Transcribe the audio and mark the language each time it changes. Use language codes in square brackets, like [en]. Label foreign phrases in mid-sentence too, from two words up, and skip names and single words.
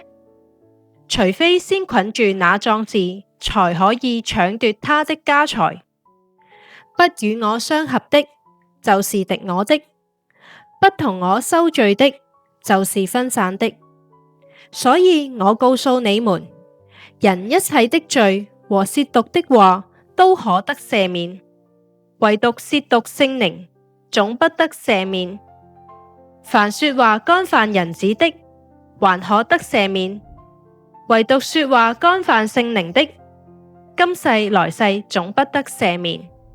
[zh] 除非先捆住那壯士，才可以搶奪他的家財。不與我相合的，就是敵我的；不同我收聚的，就是分散的。所以我告訴你們，人一切的罪和褻瀆的話都可得赦免，唯獨褻瀆聖靈，總不得赦免。凡說話干犯人子的，還可得赦免，唯獨說話干犯聖靈的，今世來世總不得赦免。